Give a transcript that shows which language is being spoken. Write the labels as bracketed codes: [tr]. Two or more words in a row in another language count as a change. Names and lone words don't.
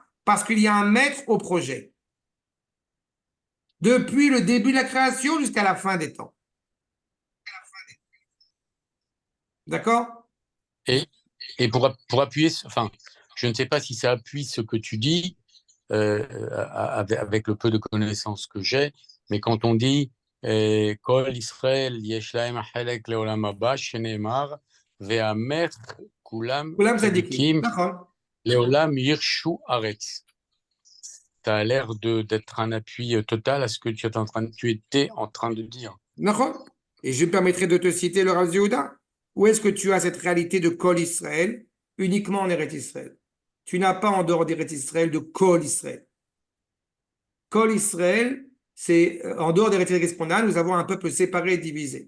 [fr] Parce qu'il y a un maître au projet. Depuis le début de la création jusqu'à la fin des temps. D'accord? Et pour appuyer, enfin, je ne sais pas si ça appuie ce que tu dis avec le peu de connaissances que j'ai, mais quand on dit [he] כל ישראל יש להם חלק לעולם הבא שנאמר ועמך כולם צדיקים לעולם יירשו ארץ. [fr] Ça a l'air d'être un appui total à ce que tu étais en train de dire. D'accord? Et je me permettrai de te citer le Rav Yehuda. Où est-ce que tu as cette réalité de [he] כל ישראל [fr] uniquement en Eretz Israël? Tu n'as pas en dehors d'Eretz Israël de [he] כל ישראל. כל ישראל, [fr] c'est en dehors d'Eretz Israël, nous avons un peuple séparé et divisé.